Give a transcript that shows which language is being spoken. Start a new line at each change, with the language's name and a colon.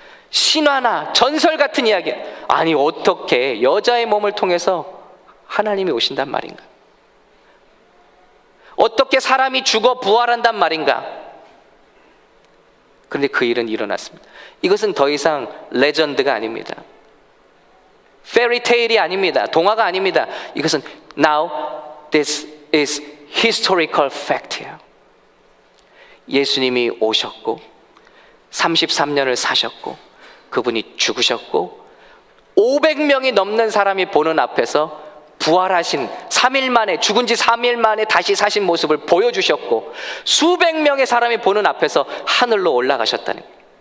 Korean: 신화나 전설 같은 이야기야. 아니, 어떻게 여자의 몸을 통해서 하나님이 오신단 말인가? 어떻게 사람이 죽어 부활한단 말인가? 그런데 그 일은 일어났습니다. 이것은 더 이상 레전드가 아닙니다. 페리테일이 아닙니다. 동화가 아닙니다. 이것은
English: now this is historical fact예요.
Korean: 예수님이 오셨고 33년을 사셨고 그분이 죽으셨고 500명이 넘는 사람이 보는 앞에서 부활하신 3일 만에, 죽은 지 3일 만에 다시 사신 모습을 보여주셨고 수백 명의 사람이 보는 앞에서 하늘로 올라가셨다는 거예요.